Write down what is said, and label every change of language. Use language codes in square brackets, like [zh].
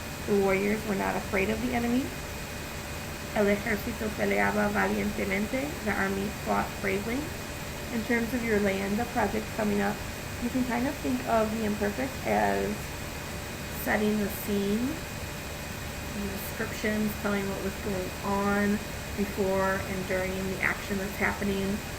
[en] The warriors were not afraid of the enemy. [es] El ejército peleaba valientemente. [en] The army fought bravely. In terms of your leyenda project coming up, you can kind of think of the imperfect as setting the scene, descriptions, telling what was going on before and during the action that's happening.